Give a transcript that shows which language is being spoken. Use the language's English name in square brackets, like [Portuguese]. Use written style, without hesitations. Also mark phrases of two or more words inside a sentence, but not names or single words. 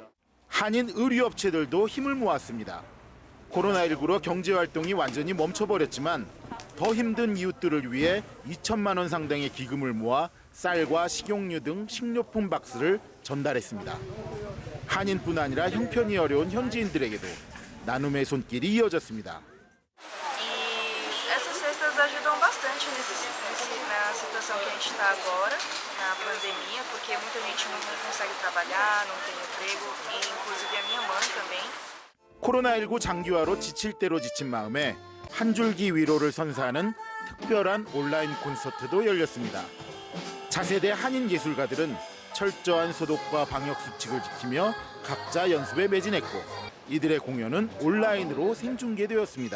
[Korean] 한인 의류업체들도 힘을 모았습니다. 코로나19로 경제활동이 완전히 멈춰버렸지만 더 힘든 이웃들을 위해 2천만 원 상당의 기금을 모아 쌀과 식용유 등 식료품 박스를 전달했습니다. 한인뿐 아니라 형편이 어려운 현지인들에게도 나눔의 손길이 이어졌습니다. [Portuguese] Essas cestas ajudam bastante na situação que a gente está agora, na pandemia, porque muita gente não consegue trabalhar, não tem emprego, e inclusive a minha mãe também. [Korean] 코로나19 장기화로 지칠 대로 지친 마음에 한 줄기 위로를 선사하는 특별한 온라인 콘서트도 열렸습니다. 차세대 한인 예술가들은 철저한 소독과 방역 수칙을 지키며 각자 연습에 매진했고 이들의 공연은 온라인으로 생중계되었습니다.